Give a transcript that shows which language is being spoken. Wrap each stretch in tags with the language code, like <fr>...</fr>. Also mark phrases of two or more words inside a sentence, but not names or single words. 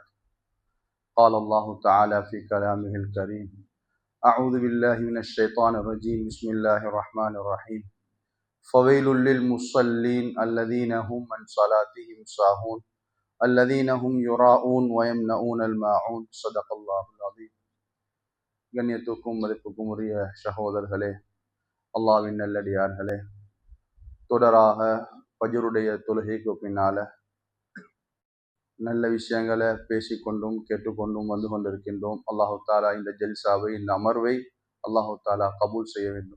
<ar>قال الله تعالى في كلامه الكريم: أعوذ بالله من الشيطان الرجيم. بسم الله الرحمن الرحيم. فويل للمصلين الذين هم عن صلاتهم ساهون الذين هم يراءون ويمنعون الماعون. صدق الله العظيم.</ar> <ta>கண்ணியத்துக்கும் மதிப்புக்கும் உரிய சகோதரர்களே, அல்லாஹ்வின் நல்லடியார்களே, தொடராக ஃபஜ்ருடைய தொழுகைக்கு பின்னால நல்ல விஷயங்களை பேசிக்கொண்டும் கேட்டுக்கொண்டும் வந்து கொண்டிருக்கின்றோம்.</ta> <ar>الله تعالى</ar> <ta>இந்த ஜல்சாவை, இந்த அமர்வை</ta> <ar>الله تعالى</ar> <ta>கபூல் செய்ய வேண்டும்.</ta>